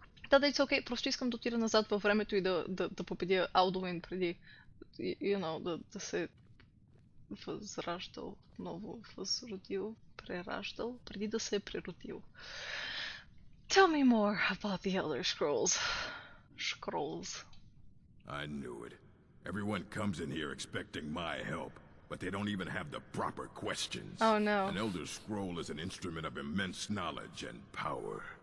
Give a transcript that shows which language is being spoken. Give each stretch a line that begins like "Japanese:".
Bulgarian: Да,
English: it's okay.
Bulgarian: Просто искам да отида назад във времето и да победя Алдуин преди, да се възраждал, отново възродил, прераждал, преди да се е преродил.
English: Tell me more about the Elder Scrolls. Scrolls. I knew it. Everyone comes in here expecting my help, but they don't even have the proper questions. Oh no. An Elder Scroll is an instrument of immense knowledge and power.